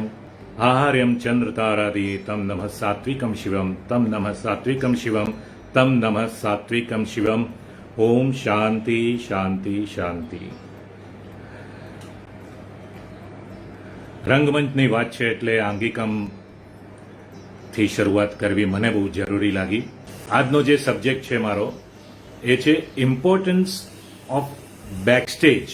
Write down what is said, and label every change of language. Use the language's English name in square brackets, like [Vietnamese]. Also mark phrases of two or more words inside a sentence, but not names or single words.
[Sanskrit] आहार्यं चन्द्रतारादि तं नमः सात्विकं शिवं तं नमः सात्विकं शिवं तं नमः सात्विकं शिवम ओम शांति शांति शांति। [Gujarati] રંગમંચની વાત છે એટલે આંગિકમથી શરૂઆત કરવી મને બહુ જરૂરી લાગી. આજનો જે સબ્જેક્ટ છે મારો એ છે [English] importance of backstage.